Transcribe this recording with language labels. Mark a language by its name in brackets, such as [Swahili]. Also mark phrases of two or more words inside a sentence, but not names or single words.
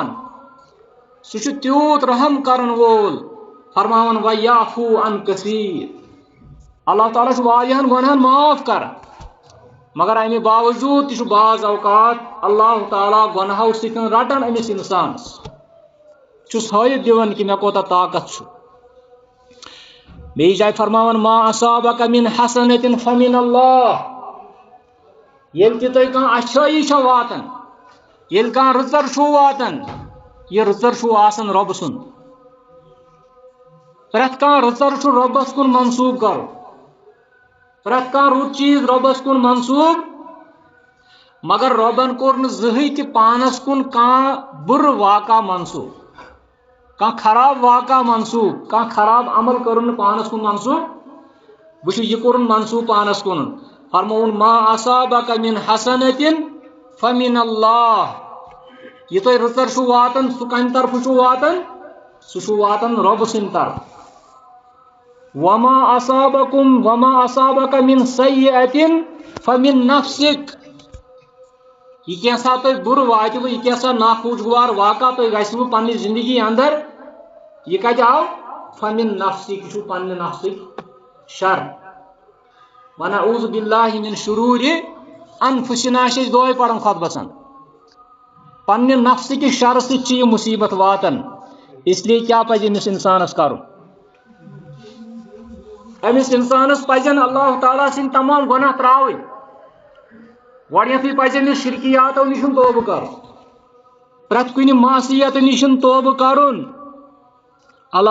[Kashmiri] سہ تیوت رحم کرن وول فرمان [Arabic] ویعفو عن کثیر [Kashmiri] اللہ تعالیٰ واریاہن گناہن معاف کر مگر امہ باوجود تہ بعض اوقات اللہ تعالیٰ گناہو سۭتۍ رٹان امس انسانس چھس ہائت دِوان کہ مے کوتاہ طاقت چھ بیٚیہِ جایہِ فرماوان [Arabic] ما اصابک من حسنۃ فمن اللہ [Kashmiri] ییٚلہِ تہِ تۄہہِ کانٛہہ اچھٲیی چھو واتان ییٚلہِ کانٛہہ رٕژر چھو واتان یہ رٕژر چھو آسان رۄب سُنٛد پرٛٮ۪تھ کانٛہہ رٕژر چھُ رۄبس کُن منسوٗب کرُن پرٛٮ۪تھ کانٛہہ رُت چیٖز رۄبس کُن منسوٗب مگر رۄبن کوٚر نہٕ زٕہٕنۍ تہِ پانس کُن کانٛہہ بُرٕ واقعہ منسوٗب کانٛہہ خراب واقعہ منسوٗب کانٛہہ خراب عمل کوٚرُن نہٕ پانس کُن منسوٗب وٕچھِو یہِ کوٚرُن منسوٗب پانس کُن فرمووُن [Arabic] ما اصابک من حسنۃ فمن اللہ [Kashmiri] یہ تو رژر چھو واتن سہ کم طرف چھو واتن سہ چھو واتن رب سند طرف [Arabic] وما اصابک من سیئۃ فمن نفسک [Kashmiri] یہ کیسا تو بر واتو یہ کیسا ناخوشگوار واقعہ تو گھو پنہ زندگی اندر یہ کتہ آو [Arabic] فمن نفسک [Kashmiri] یہ چھو پنہ نفسک شر [Arabic] ونعوذ باللہ من شرور انفسنا [Kashmiri] دعائے پڑھن خطبہ پنہ نفس کہ شر ست یہ مصیبت واتن [Urdu] اس لیے [Kashmiri] کیا پزِ امس انسانس کرن امس انسانس پزن اللہ تعالیٰ سن تمام گناہ تراؤن گۄڈنیتھٕے پزِ أمِس شرکیاتو نش توبہ کر پرٛٮ۪تھ کُنہِ معصیت نش توبہ کرن اللہ